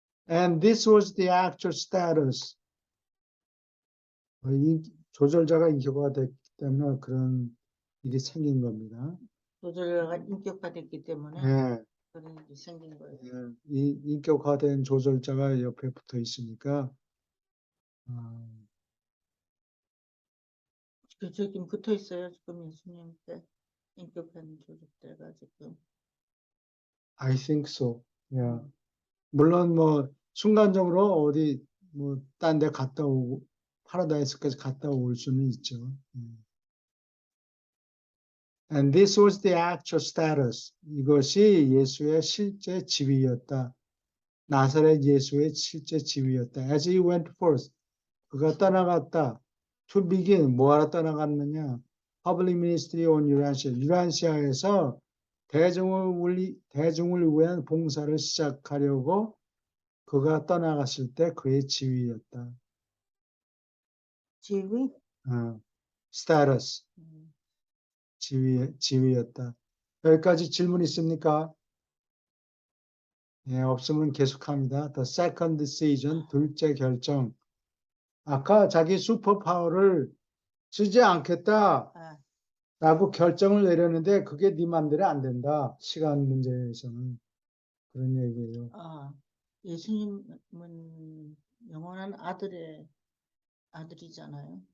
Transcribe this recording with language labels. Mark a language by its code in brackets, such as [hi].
[en] And this was the actual status. [ko] 조절자가 인격화가 됐기 때문에 그런 일이 생긴 겁니다. 조절자가 인격화됐기 때문에 예, 그런 일이 생긴 거예요. 예, 이 인격화된 조절자가 옆에 붙어 있으니까 그저 지금 붙어 있어요. 지금 예수님 때 인격한 조절자가 지금. [en] I think so. 예. [ko] 물론 뭐 순간적으로 어디 뭐 딴 데 갔다 오고 파라다이스까지 갔다 올 수는 있죠. [en] And this was the actual status. [ko] 이것이 예수의 실제 지위였다. 나사렛 예수의 실제 지위였다. [en] As he went forth, [ko] 그가 떠나갔다. [en] To begin, [ko] 뭐하러 떠나갔느냐? [en] Public ministry on Eurasia. [ko] 유란시아에서 대중을 위한 봉사를 시작하려고 그가 떠나갔을 때 그의 지위였다. 지위? status, 지위였다. 여기까지 질문 있습니까? 예, 없으면 계속합니다. [en] The second decision, [ko] 둘째 결정. 아까 자기 슈퍼파워를 쓰지 않겠다 라고 결정을 내렸는데 그게 네 맘대로 안 된다. 시간 문제에서는. 그런 얘기예요. 예수님은 영원한 아들이잖아요.